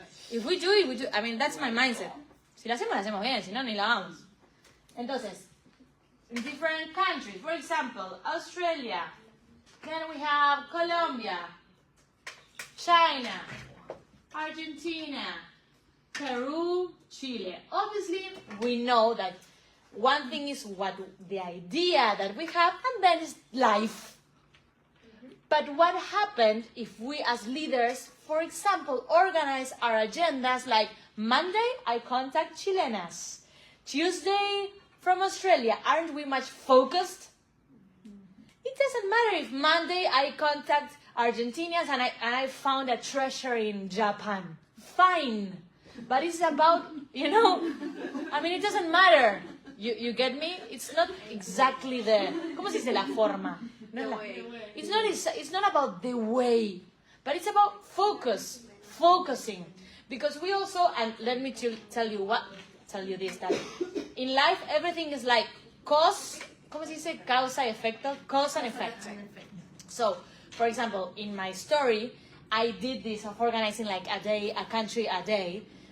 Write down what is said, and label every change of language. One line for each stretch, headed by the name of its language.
English: If we do it, we do. I mean, that's my mindset.
Spanish: Si la hacemos bien, si no, ni la vamos.
English: Entonces, in different countries, for example, Australia, then we have Colombia, China, Argentina, Peru, Chile. Obviously, we know that one thing is what the idea that we have, and then is life. But what happened if we as leaders, for example, organize our agendas like Monday, I contact Chilenas. Tuesday, from Australia, aren't we much focused? It doesn't matter if Monday I contact Argentinians and I found a treasure in Japan. Fine. But it's about, you know, I mean, it doesn't matter. You get me? It's not exactly the,
Spanish: ¿cómo se dice la forma?
English: No, it's not about the way, but it's about focusing. Because we also, and let me tell you this, that in life everything is like cause,
Spanish: ¿cómo se dice? Causa, efecto,
English: cause and effect. So, for example, in my story, I did this of organizing like a country a day.